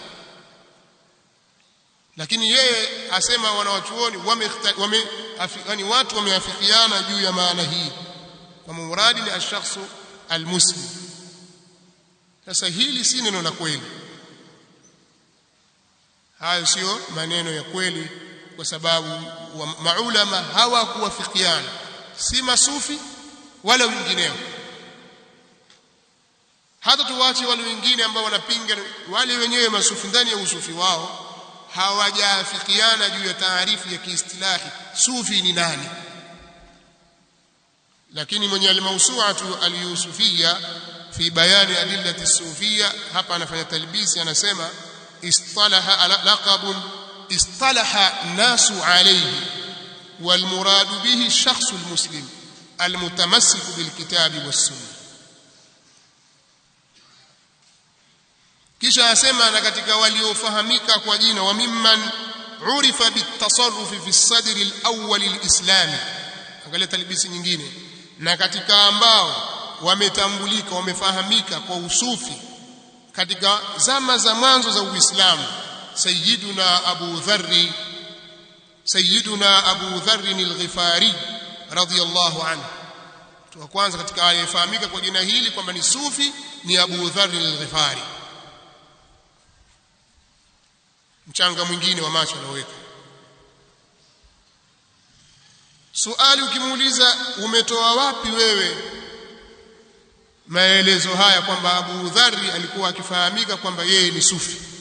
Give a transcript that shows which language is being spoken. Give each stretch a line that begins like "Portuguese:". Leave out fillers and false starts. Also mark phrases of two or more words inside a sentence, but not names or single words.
Swahili: lakini yeye asema wanawachuoni yani watu wameafikiana juu ya maana hii kama muradi ni
Arabic: الشخص المسلم
Swahili: sasa hili si neno la kweli hayo sio maneno ya kweli kwa sababu maulama hawakuwafikiana si masufi wala wengineo hata tuwache wale wengine ambao wanapinga wale wenyewe masufi ndani ya usufi wao hawajaafikiana juu ya taarifu ya kiistilahi sufi ni nani lakini mwenye al-mawsu'atu al-yusufiyya fi bayani adillati as-sufiyya hapa anafanya talbisi anasema
Arabic: اصطلح لقب اصطلح الناس عليه والمراد به الشخص المسلم المتمسك بالكتاب والسنة
Swahili: kisha asema na katika waliofahamika kwa jina
Arabic: وممن عرف بالتصوف في الصدر الأول الإسلامي
Swahili: angalia talbisi nyingine na katika ambao wametambulika wamefahamika kwa usufi katika zama za mwanzo za Uislamu sayyiduna Abu Dharr al-Ghifari
Arabic: رضي الله عنه
Swahili: wa kwanza katika aliyefahamika kwa jina hili kwamba ni sufi ni Abu Dharr al-Ghifari mchanga mwingine wa macho anaweka swali ukimuuliza umetoa wapi wewe maelezo haya kwamba Abu Dharr alikuwa akifahamika kwamba yeye ni sufi